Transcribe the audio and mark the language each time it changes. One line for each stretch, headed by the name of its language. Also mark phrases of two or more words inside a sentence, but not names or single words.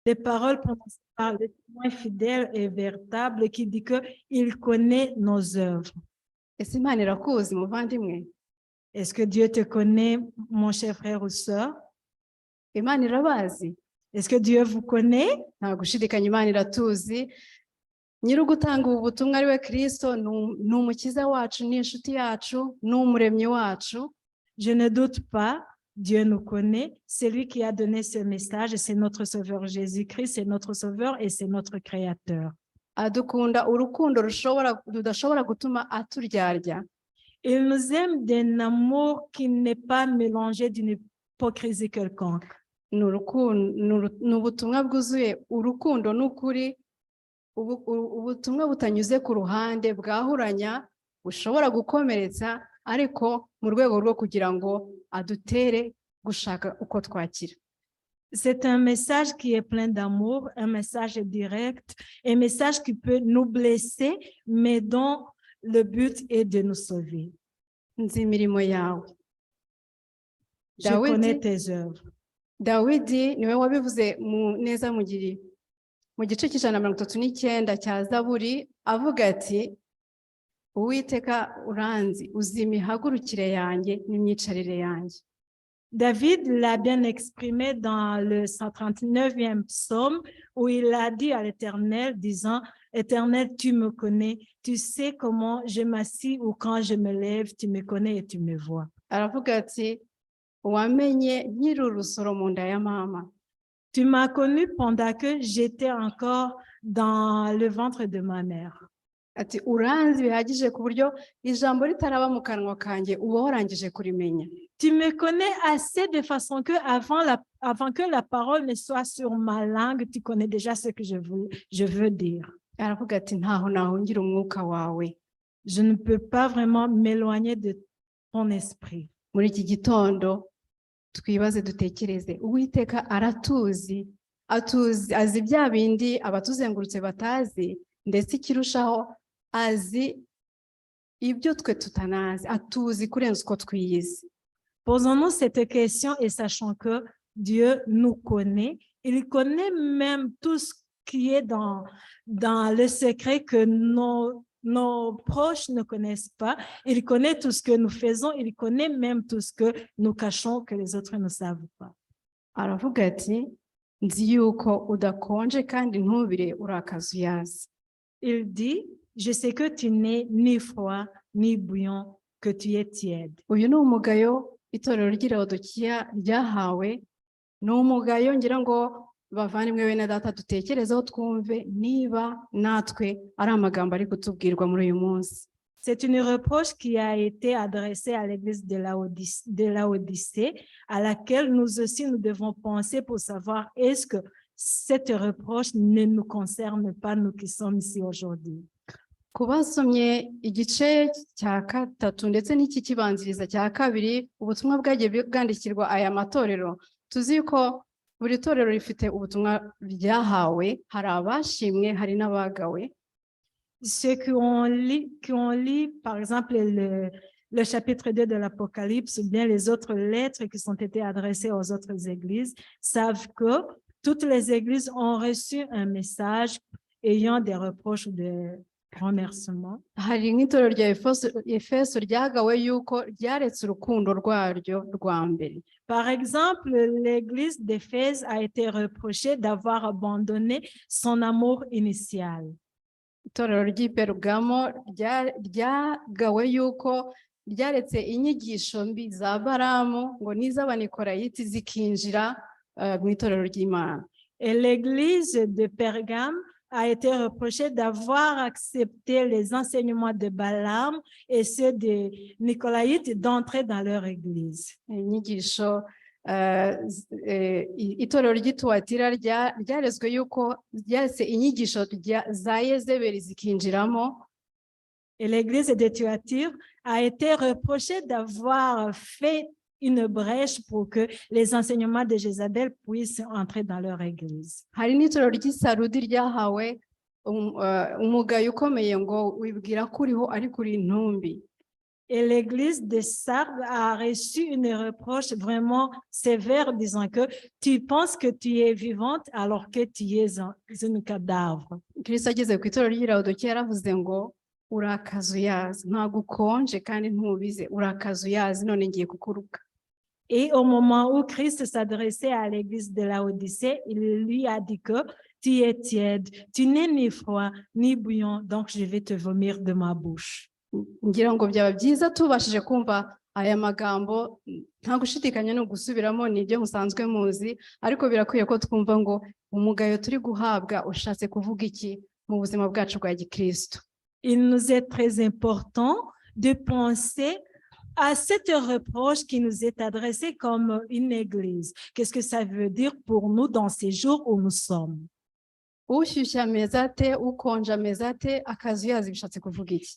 French: Les paroles prononcées par le témoin fidèle et véritable qui dit qu'il connaît nos œuvres.
Kinyarwanda: ese Imana irakuzi muvandimwe?
French: Est-ce que Dieu te connaît, mon cher frère ou sœur?
Kinyarwanda: Imana irabazi?
French: Est-ce que Dieu vous connaît?
Kinyarwanda: Nta gushidikanya Imana iratuzi. Nyiri ugutanga ubu butumwa ari we Kristo, ni umukiza wacu, ni inshuti yacu, ni umuremyi wacu.
French: Je ne doute pas, Dieu nous connaît. C'est lui qui a donné ce message, c'est notre Sauveur Jésus-Christ, c'est notre Sauveur et c'est notre Créateur.
Kinyarwanda: Adukunda urukundo rudashobora gutuma aturyarya.
French: Il nous aime d'un amour qui n'est pas mélangé d'une hypocrisie quelconque.
Kinyarwanda: Ni ubutumwa bwuzuye urukundo n'ukuri, ubutumwa butanyuze ku ruhande, bwahuranya, bushobora gukomeretsa, ariko mu rwego rwo kugira ngo adutere gushaka uko twakira.
French: C'est un message qui est plein d'amour, un message direct, un message qui peut nous blesser, mais dont le but est de nous sauver.
Kinyarwanda: Nzi imirimo yawe.
French: Je connais tes œuvres.
Kinyarwanda: Dawidi niwe wabivuze neza mu gice cy'139 cya Zaburi, avuga ati, Uwiteka uranzi, uzi imihagurukire yanjye n'imyicarire yanjye.
French: David l'a bien exprimé dans le 139e psaume où il a dit à l'Éternel, disant, Éternel, tu me connais, tu sais comment je m'assis ou quand je me lève, tu me connais et tu me vois.
Kinyarwanda: Aravuga ati, wamenye nkiri urusoro mu nda ya mama.
French: Tu m'as connu pendant que j'étais encore dans le ventre de ma mère.
Kinyarwanda: Ati, uranzi bihagije ku buryo ijambo ritaraba mu kanwa kanjye uba warangije kurimenya.
French: Tu me connais assez de façon que avant que la parole ne soit sur ma langue, tu connais déjà ce que je veux dire.
Kinyarwanda: Aravuga ati, ntaho nahungira umwuka wawe.
French: Je ne peux pas vraiment m'éloigner de ton esprit.
Kinyarwanda: Muri iki gitondo twibaze dutekereze, Uwiteka aratuzi, azi bya bindi abatuzengurutse batazi, ndetse ikirushaho azi ibyo twe tutanazi, atuzi kurenza uko twiyizi.
French: Posons-nous cette question et sachons que Dieu nous connaît. Il connaît même tout ce qui est dans le secret que nos proches ne connaissent pas. Il connaît tout ce que nous faisons. Il connaît même tout ce que nous cachons que les autres ne savent pas.
Kinyarwanda: Aravuga ati, nzi yuko udakonje kandi ntubire urakazuyazi.
French: Il dit, je sais que tu n'es ni froid ni bouillant, que tu es tiède.
Kinyarwanda: Uyu ni umugayo itorero ry'Ilaodikiya ryahawe, ni umugayo ngira ngo bavandimwe bene data dutekerezeho twumve niba natwe ari amagambo ari kutubwirwa muri uyu munsi.
French: C'est une reproche qui a été adressée à l'église de Laodicée, à laquelle nous aussi nous devons penser pour savoir est-ce que cette reproche ne nous concerne pas, nous qui sommes ici aujourd'hui.
Kinyarwanda: Ku basomye igice cya 3 ndetse n'iki kibanziriza cya 2, ubutumwa bwagiye bwandikirwa aya matorero, tuzi ko buri torero rifite ubutumwa ryahawe, hari abashimwe, hari n'abagawe.
French: Ceux qui ont lu, par exemple, le chapitre 2 de l'Apocalypse, ou bien les autres lettres qui sont été adressées aux autres églises, savent que toutes les églises ont reçu un message ayant des reproches ou des remerciements.
Kinyarwanda: Hari nk'itorero rya Efeso ryagawe yuko ryaretse urukundo rwaryo rwa mbere.
French: Par exemple, l'église d'Éphèse a été reprochée d'avoir abandonné son amour initial.
Kinyarwanda: Itorero ry'i Perugamo ryagawe yuko ryaretse inyigisho mbi za Balamu ngo n'iz'Abanikorayiti zikinjira mu itorero ry'Imana.
French: Et l'église de Pergame a été reprochée d'avoir accepté les enseignements de Balaam et ceux de Nicolaïtes d'entrer dans leur église.
Kinyarwanda: Inyigisho itorero ry'Ituatira ryarezwe yuko ryaretse inyigisho za Yezebeli zikinjiramo.
French: Et l'église de Thyatire a été reprochée d'avoir fait une brèche pour que les enseignements de Jézabel puissent entrer dans leur église.
Kinyarwanda: Hari n'itorero ry'Isarudi ryahawe umugayo ukomeye ngo wibwira ko uriho ariko uri intumbi.
French: Et l'église de Sardes a reçu une reproche vraiment sévère disant que tu penses que tu es vivante alors que tu es un cadavre.
Kinyarwanda: Kristo ageze ku itorero ry'i Laodikiya yaravuze ngo urakazuyazi, ntabwo ukonje kandi ntubize, urakazuyazi, none ngiye kukuruka.
French: Et au moment où Christ s'adressait à l'église de Laodicée, il lui a dit que tu es tiède, tu n'es ni froid ni bouillant, donc je vais te vomir de ma bouche.
Kinyarwanda: Ngira ngo byaba byiza tubashije kumva aya magambo, nta gushidikanya no gusubiramo, ni ibyo musanzwe muzi, ariko birakwiye ko twumva ngo umugayo turi guhabwa ushatse kuvuga iki mu buzima bwacu bwa gikristo.
French: Il nous est très important de penser à cette reproche qui nous est adressée comme une église. Qu'est-ce que ça veut dire pour nous dans ces jours où nous sommes?
Kinyarwanda: Ushyushye ameze ate, ukonje ameze ate, akazuyazi bishatse kuvuga iki?